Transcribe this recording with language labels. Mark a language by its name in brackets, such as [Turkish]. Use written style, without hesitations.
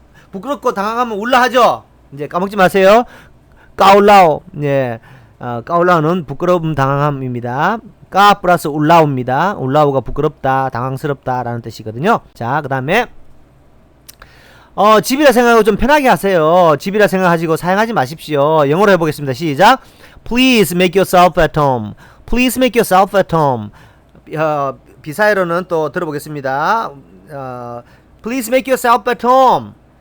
[Korean] 부끄럽고 당황하면 울라하죠. 이제 까먹지 마세요. 까올라오. 예. 까올라오는 부끄러움, 당황함입니다. 까 플러스 울라오입니다. 울라오가 부끄럽다, 당황스럽다 라는 뜻이거든요. 자, 그 다음에 집이라 생각하고 좀 편하게 하세요. 집이라 생각하시고 사용하지 마십시오. 영어로 해보겠습니다. 시작. [English] Please make yourself at home. Please make yourself at home. [Korean] 비사야로는 또 들어보겠습니다. [English] Please make yourself at home.